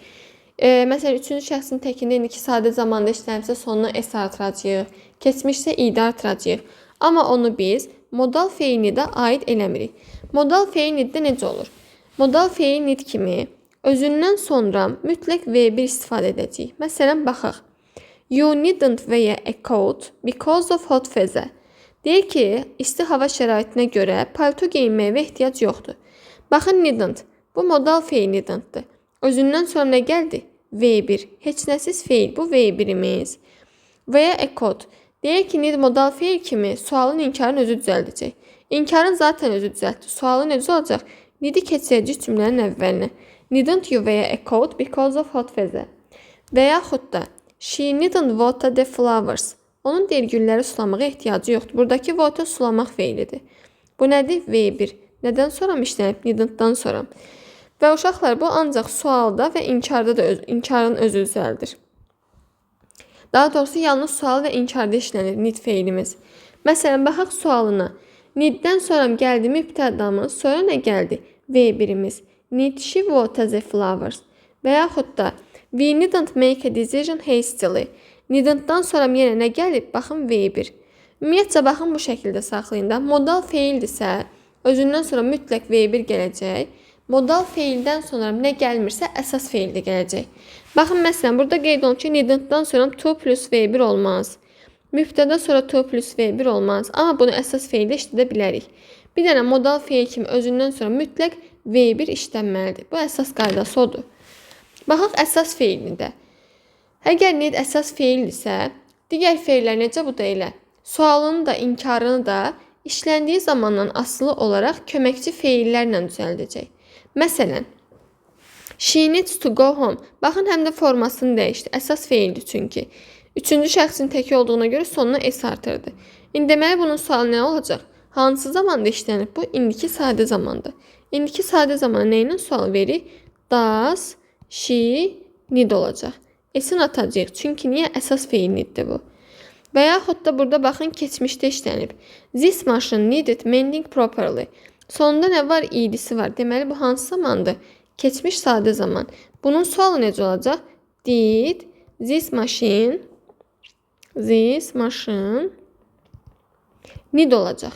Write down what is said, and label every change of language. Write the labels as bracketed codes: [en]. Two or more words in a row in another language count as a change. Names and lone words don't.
[az] Məsələn, üçüncü şəxsin təkində indiki sadə zamanda işlənibsə sonuna s artıracağıq, keçmişsə id artıracağıq. Amma onu biz modal feil nidə aid eləmirik. Modal feil niddə necə olur? Modal feil nid kimi özündən sonra mütləq V1 istifadə edəcəyik. Məsələn, baxaq. [en] You needn't wear a coat because of hot weather. [az] Deyir ki, isti hava şəraitinə görə palto geyinməyə ehtiyac yoxdur. Baxın, needn't. Bu modal feil needn'tdır. Özündən sonra nə gəldi? V1. Heç nəsiz feil. Bu V1'imiz. Veya [en] a coat. [az] Deyir ki, need modal feil kimi sualın inkarın özü düzəldəcək. İnkarın zaten özü düzəltdi. Sualı necə olacaq? Need'i keçirəcək cümlənin əvvəlinə. [en] Needn't you wear a coat because of hot weather? [az] Və yaxud da [en] she needn't water the flowers. [az] Onun deyir gülləri sulamağa ehtiyacı yoxdur. Buradakı water sulamaq feilidir. Bu nədir? V1. Nədən sonra işlənib? Needn'tdan sonra. Və uşaqlar, bu ancaq sualda və inkarda da inkarın özü düzəldir. Daha doğrusu yalnız sual və inkarda işlənir need feilimiz. Məsələn, baxaq sualına. Needdən sonra gəldi mübtədamız, sonra nə gəldi? V1'imiz. [en] Need she water the flowers? [az] Və yaxud da [en] we needn't make a decision hastily. [az] Needn'tdan sonra yenə nə gəlib? Baxın, V1. Ümumiyyətcə, baxın bu şəkildə saxlayın da. Modal feildirsə, özündən sonra mütləq V1 gələcək. Modal feildən sonra nə gəlmirsə, əsas feil də gələcək. Baxın, məsələn, burada qeyd olun ki, needn'tdan sonra [en] to plus [az] V1 olmaz. Mübtədə sonra [en] to plus [az] V1 olmaz. Amma bunu əsas feildə işlədə bilərik. Bir dənə modal feil kimi özündən sonra mütləq V1 işlənməlidir. Bu əsas qaydası odur. Baxaq əsas feilində. Əgər need əsas feildirsə, digər feillər necə bu da elə? Sualını da, inkarını da işləndiyi zamandan asılı olaraq köməkçi feillərlə düzəldəcək. Məsələn, [en] she needs to go home. [az] Baxın, həm də formasını dəyişdi. Əsas feildir çünki. Üçüncü şəxsin təki olduğuna görə sonuna s artırdı. İndi deməli bunun sualı nə olacaq? Hansı zamanda işlənib? Bu indiki sadə zamanda. İndiki sadə zamanda nə ilə sual verir? [en] Does she need olacaq. [az] S-in atacağıq. Çünki niyə? Əsas feil needdir bu. Və yaxud da burada baxın, keçmişdə işlənib. [en] This machine needed mending properly. [az] Sonunda nə var? İdisi var. Deməli, bu hansı zamandır? Keçmiş sadə zaman. Bunun sualı necə olacaq? [en] Did this machine need olacaq.